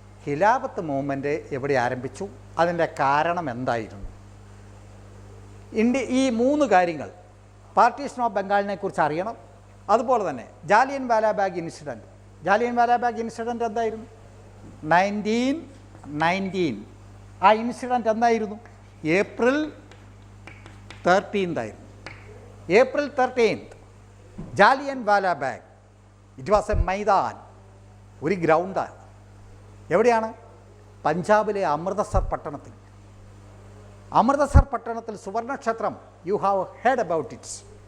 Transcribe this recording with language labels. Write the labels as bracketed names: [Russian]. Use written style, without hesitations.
[Malayalam] ഖിലാഫത്ത് movement എവിടെ ആരംഭിച്ചു, അതിൻ്റെ കാരണം എന്തായിരുന്നു, ഈ 3 കാര്യങ്ങൾ, പാർട്ടീഷൻ ഓഫ് ബംഗാളിനെ കുറിച്ച് അറിയണം. അതുപോലെ തന്നെ ജാലിയൻ വാലാബാഗ് ഇൻസിഡൻറ്റ്, ജാലിയൻ വാലാബാഗ് ഇൻസിഡൻറ്റ് എന്തായിരുന്നു? 1919. ആ ഇൻസിഡൻറ്റ് എന്തായിരുന്നു? April 13th ആയിരുന്നു. April 13th Jallian Walabagh. [English] it was a maidan, [Malayalam] ഒരു ഗ്രൗണ്ടാണ്. എവിടെയാണ്? പഞ്ചാബിലെ അമൃതസർ പട്ടണത്തിൽ. അമൃതസർ പട്ടണത്തിൽ സുവർണക്ഷേത്രം, [English] You have heard about its.